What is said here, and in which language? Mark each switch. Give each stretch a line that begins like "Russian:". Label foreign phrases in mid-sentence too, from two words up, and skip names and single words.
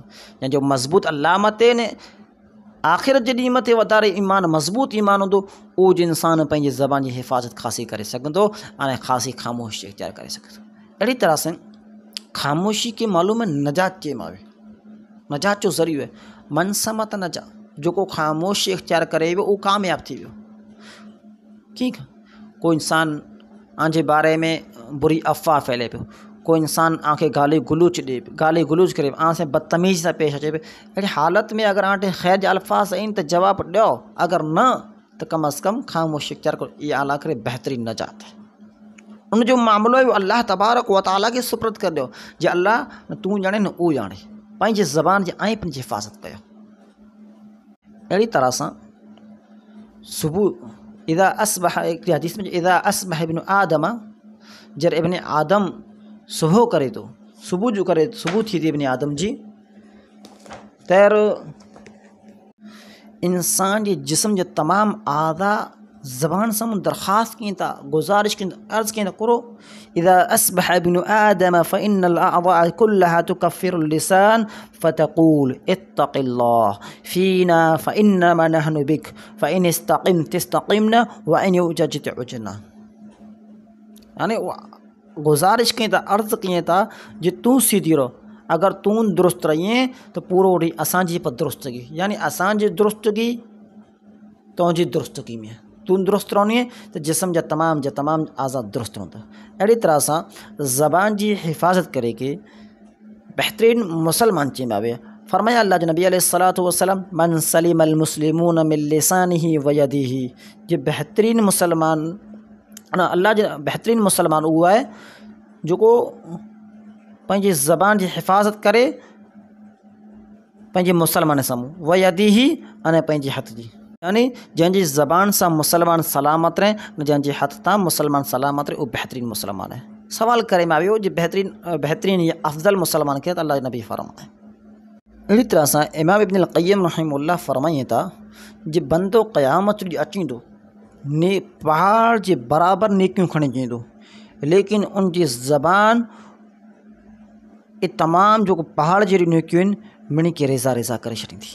Sindhi: जंहिंजो मज़बूत अल्लाह मथे ने आख़िरत जे ॾींहुं मथे वधारे मज़बूत ईमान हूंदो, उहो ज इंसान पंहिंजी ज़बान जी हिफ़ाज़त ख़ासी करे सघंदो ऐं ख़ासी ख़ामोशी इख्तियार करे सघंदो। अहिड़ी तरह सां ख़ामोशी खे मालूम आहे नजात चइबो आहे, नजात जो ज़रियो आहे।
Arabic: من صمت نجا,
Sindhi: जेको ख़ामोशी इख्तियार करे वियो उहो कामयाबु थी वियो। ठीकु आहे, कोई इंसान आंजे बारे में बुरी अफ़वाह फैले पियो, कोई इंसान आंखे गाली गुलूच करे आंसे बदतमीज़ी सां पेश अचे पियो, अहिड़ी हालत में अगर आंटे ख़ैर जा अल्फाज़ आहिनि त जवाबु ॾियो, अगर न त कम अज़ कम ख़ामोशी इख्तियार करो। इहा अला करे बहितरीन नजात है। उनजो मामिलो आहे अल्लाह
Arabic: تبارك وتعالى
Sindhi: खे सुपुर्द करे ॾियो, जे अल्लाह तूं ॼाणे न उहो ॼाणे, पंहिंजी ज़बान जी पंहिंजी हिफ़ाज़त कयो। अहिड़ी तरह सां सुबुह
Arabic: إذا أصبح,
Sindhi: हिकिड़ी हदीस में
Arabic: إذا أصبح ابن آدم,
Sindhi: जॾहिं इब्न आदम सुबुह करे थो, सुबुह थी थी इब्न आदम जी, तर इंसान जे जिस्म जे तमामु आज़ा ज़बान सां दरख़्वास्त कनि था, गुज़ारिश कनि, अर्ज़ु कनि, करो
Arabic: إذا أصبح ابن آدم فإن الأعضاء كلها تكفر اللسان فتقول اتق الله فينا فإنما نحن بك فإن استقمت استقمنا وإن اعوججت اعوججنا.
Sindhi: यानी गुज़ारिश कनि था, अर्ज़ु कनि था, जे तूं सीधी रहो, अगर तूं दुरुस्त रहीं तो पूरो ॾींहुं असांजी पर दुरुस्तगी, यानी असांजी दुरुस्तगी तुंहिंजी दुरुस्तगी में, तूं दुरुस्त रहंदी तो जिस्म जा तमाम आज़ाद दुरुस्त रहंदा। अहिड़ी तरह सां ज़बान जी हिफ़ाज़त करे के बहितरीन मुसलमान चइबो आहे। फरमाया अल्लाह जो नबी
Arabic: عليه الصلاة والسلام من سلم المسلمون من لسانه ويده,
Sindhi: जे बहितरीन मुसलमान अल्लाह जो बहितरीन मुसलमान उहो आहे जेको पंहिंजी ज़बान जी हिफ़ाज़त करे पंहिंजे मुसलमान साम्हूं,
Arabic: ويده
Sindhi: अने पंहिंजे हथ जी, यानी जंहिंजी ज़बान सां मुसलमान सलामत रहे, जंहिंजे हथ तां मुसलमान सलामत रहे, उहो बहितरीन मुसलमान आहे। सवाल करे में आयो जे बहितरीन या अफ़ज़ल मुसलमान खे त अल्लाह नबी फरमाए। अहिड़ी तरह सां इमाम इब्न क़य्यिम रहिमहुल्लाह फरमाइनि था, जे बंदो क़यामत ॾींहुं अचींदो ने पहाड़ जे बराबरि नेकियूं खणी ईंदो, लेकिन उनजी ज़बान ये तमाम जो पहाड़ जहिड़ी नेकियूं आहिनि मिणी के रेज़ा रेज़ा करे छॾींदी।